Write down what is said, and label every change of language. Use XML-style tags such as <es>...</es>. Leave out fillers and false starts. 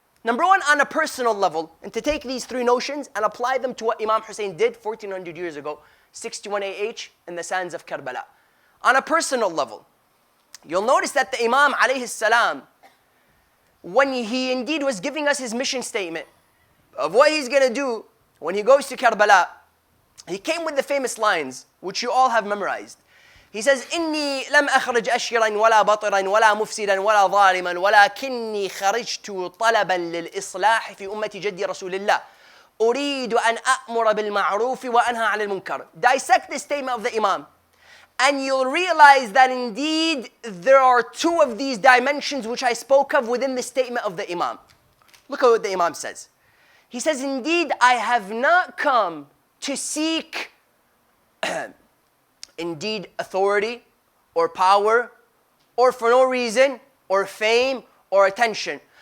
<en>Number 1, on a personal level, and to take these 3 notions and apply them to what Imam Hussein did 1400 years ago, 61 AH in the sands of Karbala. On a personal level, you'll notice that the Imam alayhi salam, when he indeed was giving us his mission statement of what he's going to do when he goes to Karbala, he came with the famous lines, which you all have memorized. He says,</en> <ar>إني لم أخرج أشرا ولا بطرا ولا مفسدا ولا ظالما ولكني خرجت طلبا للإصلاح في أمة جدي رسول الله أريد أن أأمر بالمعروف وأنهى عن المنكر.</ar> <en>Dissect the statement of the Imam, and you'll realize that indeed there are 2 of these dimensions which I spoke of within the statement of the Imam. Look at what the Imam says. He says, indeed, I have not come to seek indeed authority or power or for no reason or fame or attention.</en>